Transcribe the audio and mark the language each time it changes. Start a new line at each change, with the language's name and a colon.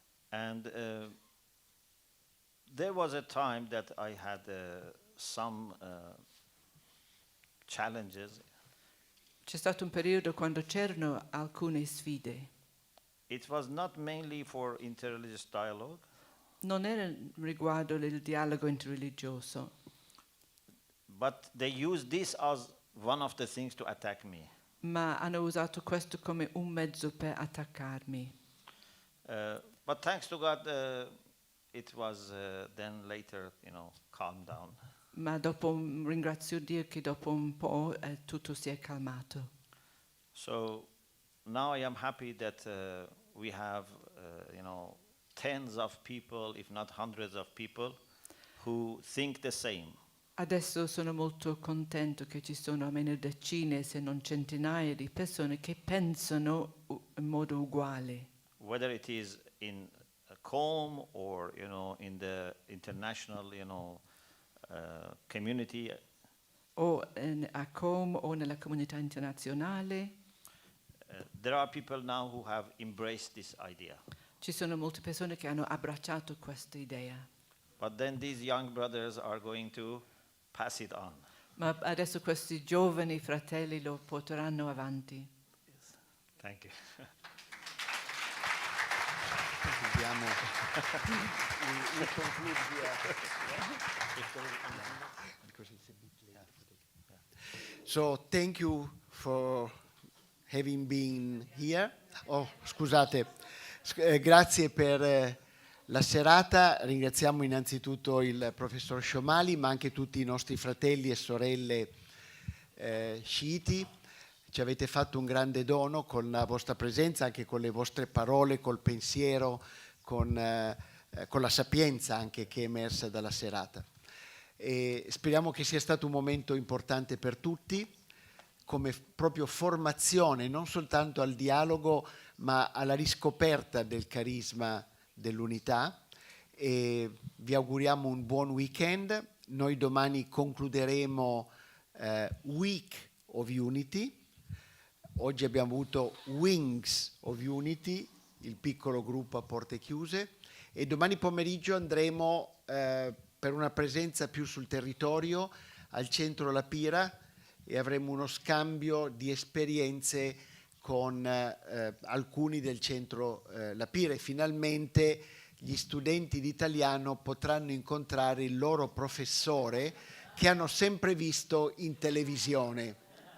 English: And there was a time that I had some challenges.
Italian: C'è stato un periodo quando c'erano alcune sfide.
English: It was not mainly for interreligious dialogue.
Italian: Non era riguardo il dialogo interreligioso.
English: But they used this as one of the things to attack me.
Italian: Ma hanno usato questo come un mezzo per attaccarmi.
English: But thanks to God, it was then later, calmed down.
Italian: Ma dopo ringrazio Dio che dopo un po' tutto si è calmato.
English: So now I am happy that we have, tens of people, if not hundreds of people, who think the same.
Italian: Adesso sono molto contento che ci sono almeno decine, se non centinaia di persone che pensano in modo uguale.
English: whether it is in Com or in the international community.
Italian: O a Com o nella comunità internazionale.
English: There are people now who have embraced this idea.
Italian: Ci sono molte persone che hanno abbracciato questa idea.
English: But then these young brothers are going to pass it on.
Italian: Ma adesso questi giovani fratelli lo porteranno avanti.
English: Thank you. So thank you for having been here.
Italian: Oh, scusate. Grazie per la serata. Ringraziamo innanzitutto il professor Shomali, ma anche tutti i nostri fratelli e sorelle sciiti. Ci avete fatto un grande dono con la vostra presenza, anche con le vostre parole, col pensiero, con la sapienza anche che è emersa dalla serata. E speriamo che sia stato un momento importante per tutti, come proprio formazione, non soltanto al dialogo, ma alla riscoperta del carisma dell'unità. E vi auguriamo un buon weekend. Noi domani concluderemo Week of Unity. Oggi abbiamo avuto Wings of Unity, il piccolo gruppo a porte chiuse, e domani pomeriggio andremo per una presenza più sul territorio al centro La Pira e avremo uno scambio di esperienze con alcuni del centro La Pira, e finalmente gli studenti di italiano potranno incontrare il loro professore che hanno sempre visto in televisione.